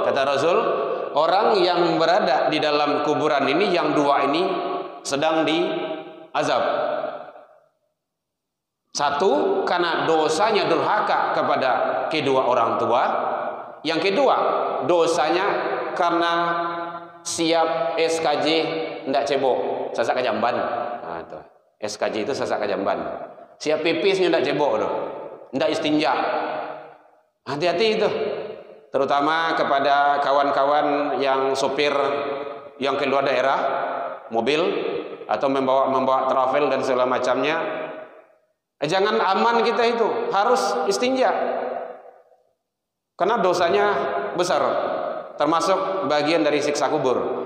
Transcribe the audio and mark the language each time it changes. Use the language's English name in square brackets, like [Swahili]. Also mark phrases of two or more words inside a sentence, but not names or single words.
[Indonesian] Kata Rasul, orang yang berada di dalam kuburan ini, yang dua ini sedang diazab. Satu, karena dosanya durhaka kepada kedua orang tua. Yang kedua, dosanya karena siap SKJ ndak cebok, [Minangkabau] sasak kajamban. [Indonesian] Nah, itu. SKJ itu [Minangkabau] sasak kajamban. [Indonesian] Siap pipisnya ndak cebok tuh. Ndak istinja. Hati-hati itu. Terutama kepada kawan-kawan yang sopir yang keluar daerah, mobil atau membawa travel dan segala macamnya. Jangan aman kita itu, harus istinja. Karena dosanya besar, termasuk bagian dari siksa kubur.